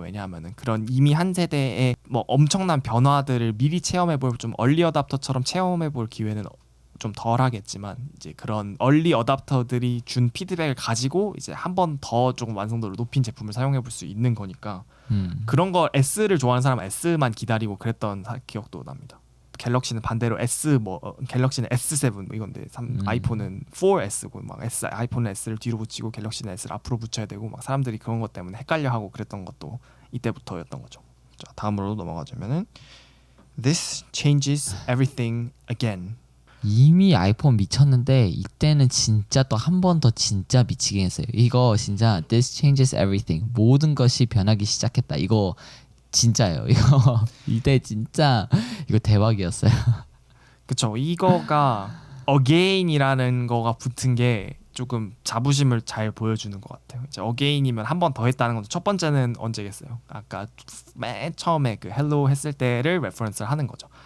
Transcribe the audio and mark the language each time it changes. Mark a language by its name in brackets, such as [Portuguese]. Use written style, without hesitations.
[Korean] 왜냐하면은 그런 이미 한 세대의 뭐 엄청난 변화들을 미리 체험해볼 좀 얼리 어답터처럼 체험해볼 기회는 좀 덜하겠지만 이제 그런 얼리 어답터들이 준 피드백을 가지고 이제 한 번 더 조금 완성도를 높인 제품을 사용해볼 수 있는 거니까 그런 거 S를 좋아하는 사람은 S만 기다리고 그랬던 기억도 납니다. 갤럭시는 반대로 갤럭시는 S7 뭐 이건데 아이폰은 4S고 막 아이폰은 S를 뒤로 붙이고 갤럭시는 S를 앞으로 붙여야 되고 막 사람들이 그런 것 때문에 헷갈려하고 그랬던 것도 이때부터였던 거죠. 자, 다음으로 넘어가자면은 [English] This changes everything again. [Korean] 이미 아이폰 미쳤는데 이때는 진짜 또 한 번 더 진짜 미치게 했어요. 이거 진짜 [English] This changes everything. [Korean] 모든 것이 변하기 시작했다. 이거 진짜예요. 이거 이때 진짜 이거 대박이었어요. 그쵸. 이거가 again이라는 거가 붙은 게 조금 자부심을 잘 보여주는 것 같아요. 이제 again이면 한 번 더 했다는 건데 첫 번째는 언제겠어요? 아까 맨 처음에 그 헬로 했을 때를 레퍼런스를 하는 거죠.